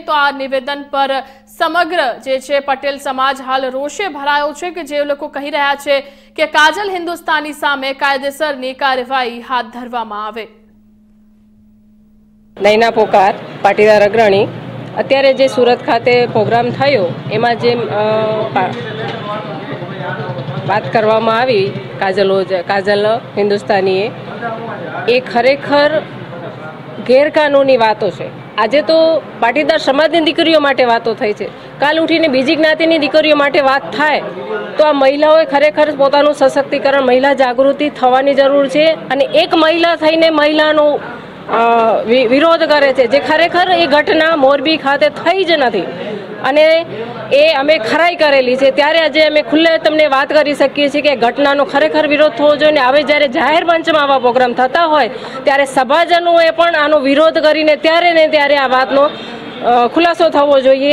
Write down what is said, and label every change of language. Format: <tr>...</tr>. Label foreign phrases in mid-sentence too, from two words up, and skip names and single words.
<gu>તો આ નિવેદન પર સમગ્ર જે છે પટેલ સમાજ હાલ રોષે ભરાયો છે કે જે લોકો કહી રહ્યા છે કે કાજલ હિંદુસ્તાની સામે કાયદેસરની કાર્યવાહી હાથ ધરવામાં આવે। નૈના પોકાર પાટીદાર અગ્રણી અત્યારે જે સૂરત ખાતે પ્રોગ્રામ થયો એમાં જે બાત કરવામાં આવી કાજલ હિંદુસ્તાનીએ એ ખરેખર ગેરકાનૂની વાતો છે। આજે તો પાટીદાર સમાજની દીકરીઓ માટે વાતો થઈ છે, કાલ ઉઠીને બીજી જ્ઞાતિની દીકરીઓ માટે વાત થાય તો આ મહિલાઓએ ખરેખર પોતાનું સશક્તિકરણ મહિલા જાગૃતિ થવાની જરૂર છે અને એક મહિલા થઈને મહિલાનો વિરોધ કરે છે જે ખરેખર એ ઘટના મોરબી ખાતે થઈ જ નથી અને એ અમે ખરાઈ કરેલી છે। ત્યારે આજે અમે ખુલ્લે તમને વાત કરી શકીએ છીએ કે ઘટનાનો ખરેખર વિરોધ થવો જોઈએ ને હવે જ્યારે જાહેર મંચમાં આવા પ્રોગ્રામ થતા હોય ત્યારે સભાજનોએ પણ આનો વિરોધ કરીને ત્યારે ને ત્યારે આ વાતનો ખુલાસો થવો જોઈએ.</gu>